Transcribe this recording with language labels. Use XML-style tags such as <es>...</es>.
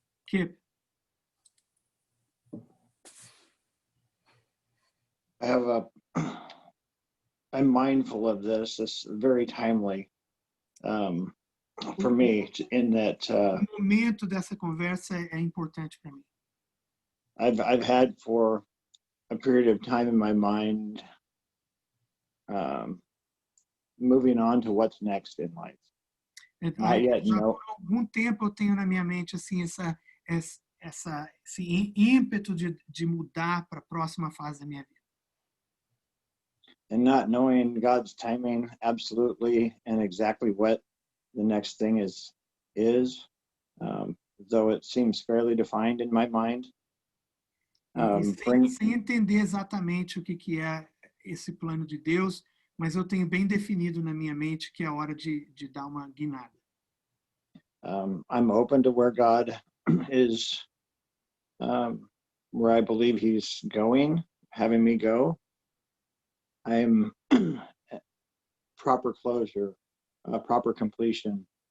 <en>Kip. I'm mindful of this. This is very timely for me in that</en> <pt>O momento dessa conversa é importante para mim.</pt> <en>I've had for a period of time in my mind moving on to what's next in life. Not yet,</en> <pt>Já</pt> <en>no.</en> <pt>por algum tempo eu tenho na minha mente assim esse ímpeto de mudar para a próxima fase da minha vida.</pt> <en>And not knowing God's timing absolutely and exactly what the next thing is, though it seems fairly defined in my mind.</en> <pt>Sem entender exatamente o que é esse plano de Deus, mas eu tenho bem definido na minha mente que é hora de dar uma guinada.</pt> <en>I'm open to where God is, where I believe he's going, having me go. I'm proper closure, proper completion.</en>